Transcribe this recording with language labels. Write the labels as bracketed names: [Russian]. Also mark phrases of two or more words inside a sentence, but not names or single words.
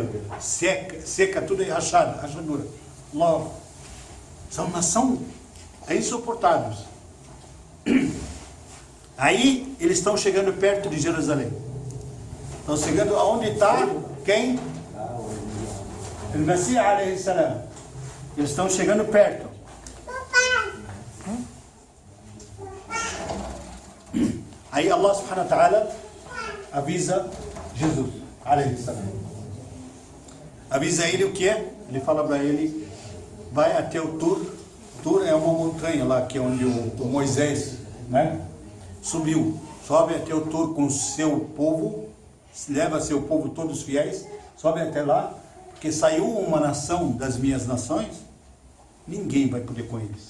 [Portuguese] Seca, tudo é rachadura. Logo, são nação insuportáveis. Aí eles estão chegando perto de Jerusalém. Estão chegando aonde está quem? O Messias [Arabic] عليه السلام. [Portuguese] Eles estão chegando perto. Aí [Arabic] الله سبحانه وتعالى [Portuguese] avisa Jesus [Arabic] عليه السلام. [Portuguese] Avisa ele o que é? Ele fala para ele, vai até o Tur. Tur é uma montanha lá, que é onde o Moisés, né, subiu. Sobe até o Tur com seu povo, leva seu povo, todos fiéis, sobe até lá, porque saiu uma nação das minhas nações, ninguém vai poder com eles.